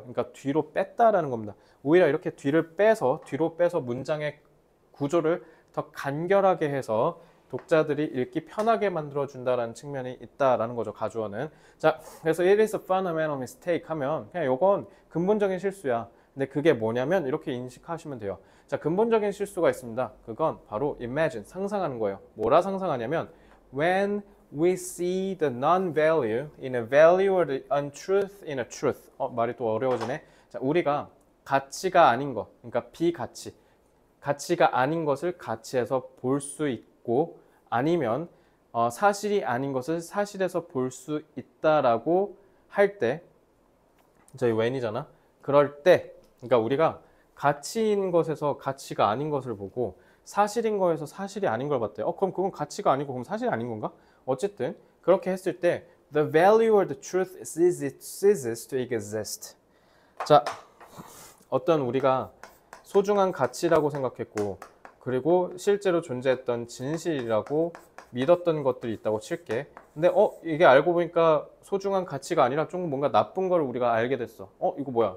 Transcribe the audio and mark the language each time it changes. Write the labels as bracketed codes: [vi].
[ko] 그러니까 뒤로 뺐다라는 겁니다. 오히려 이렇게 뒤로 빼서 문장의 구조를 더 간결하게 해서 독자들이 읽기 편하게 만들어준다라는 측면이 있다라는 거죠. 가주어는. 자, 그래서 [en] it is a fundamental mistake [ko] 하면 그냥 요건 근본적인 실수야. 근데 그게 뭐냐면 이렇게 인식하시면 돼요. 자, 근본적인 실수가 있습니다. 그건 바로 imagine, 상상하는 거예요. 뭐라 상상하냐면 when [en] we see the non-value in a value or the untruth in a truth. [ko] 말이 또 어려워지네. 자, 우리가 가치가 아닌 것, 그러니까 비가치, 가치가 아닌 것을 가치에서 볼 수 있고 아니면 사실이 아닌 것을 사실에서 볼 수 있다라고 할 때, 저희 when이잖아. 그럴 때, 그러니까 우리가 가치인 것에서 가치가 아닌 것을 보고 사실인 거에서 사실이 아닌 걸 봤대. 그럼 그건 가치가 아니고 그럼 사실이 아닌 건가? 어쨌든 그렇게 했을 때 [en] the value or the truth ceases to exist. [ko] 자, 어떤 우리가 소중한 가치라고 생각했고 그리고 실제로 존재했던 진실이라고 믿었던 것들이 있다고 칠게. 근데 이게 알고 보니까 소중한 가치가 아니라 좀 뭔가 나쁜 걸 우리가 알게 됐어. 이거 뭐야?